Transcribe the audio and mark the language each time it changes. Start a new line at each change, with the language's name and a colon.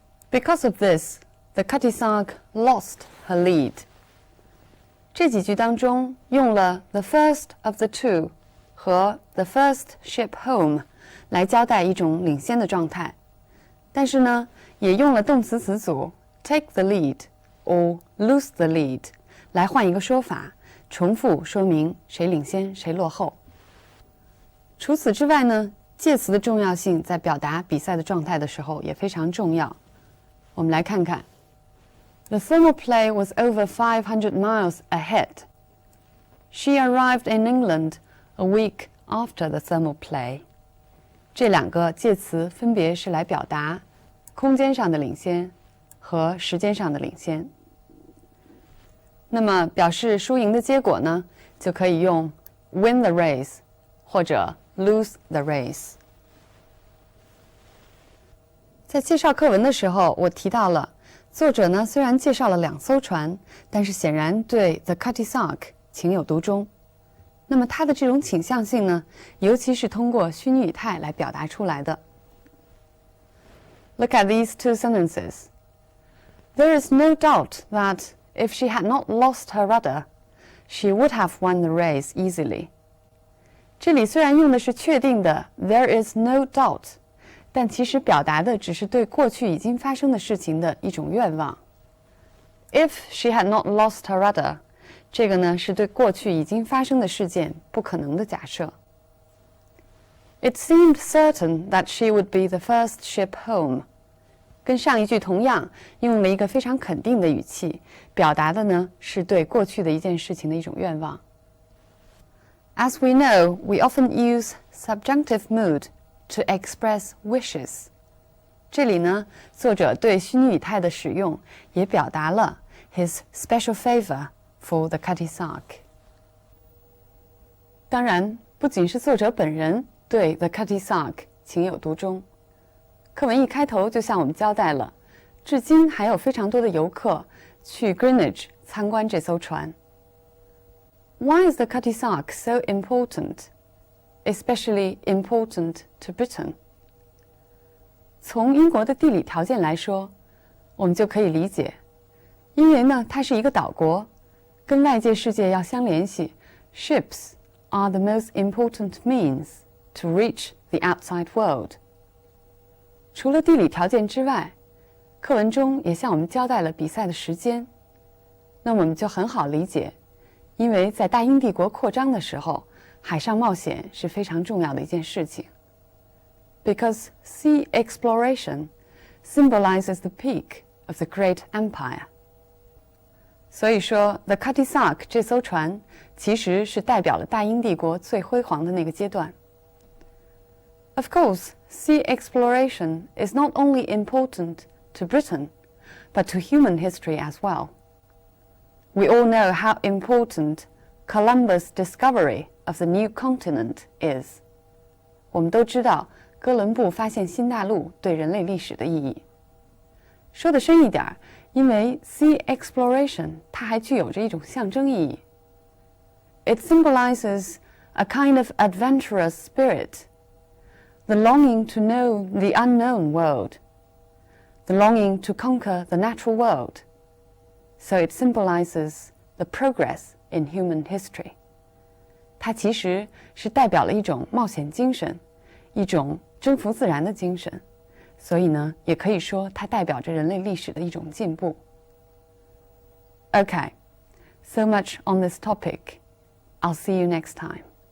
English: Because of this, the Cutty Sark lost her lead.
Chinese: 这几句当中用了
English: the first of the two
Chinese: 和
English: the first ship home
Chinese: 来交代一种领先的状态，但是呢，也用了动词词组
English: take the lead or lose the lead
Chinese: 来换一个说法，重复说明谁领先谁落后。除此之外呢，介词的重要性在表达比赛的状态的时候也非常重要。我们来看看。
English: The Thermopylae was over 500 miles ahead. She arrived in England a week after the Thermopylae.
Chinese: 这两个介词分别是来表达空间上的领先和时间上的领先。那么表示输赢的结果呢，就可以用
English: win the race
Chinese: 或者
English: lose the race。
Chinese: 在介绍课文的时候，我提到了作者呢，虽然介绍了两艘船，但是显然对 The Cutty Sark 情有独钟。那么他的这种倾向性呢，尤其是通过虚拟语态来表达出来的。
English: Look at these two sentences. There is no doubt that if she had not lost her rudder, she would have won the race easily.
Chinese: 这里虽然用的是确定的
English: there is no doubt，
Chinese: 但其实表达的只是对过去已经发生的事情的一种愿望。
English: If she had not lost her rudder，
Chinese: 这个呢是对过去已经发生的事件不可能的假设。
English: It seemed certain that she would be the first ship home，
Chinese: 跟上一句同样用了一个非常肯定的语气，表达的呢是对过去的一件事情的一种愿望。
English: As we know, we often use subjunctive mood to express wishes。
Chinese: 这里呢，作者对虚拟语态的使用也表达了
English: his special favor for the Cutty Sark。
Chinese: 当然，不仅是作者本人对 the Cutty Sark 情有独钟，课文一开头就向我们交代了，至今还有非常多的游客去 Greenwich 参观这艘船。
English: Why is the Cutty Sark so important?Especially important to Britain.
Chinese: 从英国的地理条件来说，我们就可以理解，因为呢，它是一个岛国，跟外界世界要相联系 ，
English: ships are the most important means to reach the outside world.
Chinese: 除了地理条件之外，课文中也向我们交代了比赛的时间，那我们就很好理解，因为在大英帝国扩张的时候，海上冒险是非常重要的一件事情。
English: Because sea exploration symbolizes the peak of the great empire.
Chinese: 所以说 The Cutty Sark 这艘船其实是代表了大英帝国最辉煌的那个阶段。
English: Of course, sea exploration is not only important to Britain, but to human history as well. We all know how important Columbus' discovery of the new continent is.
Chinese: 我们都知道哥伦布发现新大陆对人类历史的意义。说得深一点，因为 sea exploration 它还具有着一种象征意义。
English: It symbolizes a kind of adventurous spirit, the longing to know the unknown world, the longing to conquer the natural world. So it symbolizes the progress in human history.
Chinese: 它其实是代表了一种冒险精神，一种征服自然的精神，所以呢，也可以说它代表着人类历史的一种进步。
English: Okay, so much on this topic. I'll see you next time.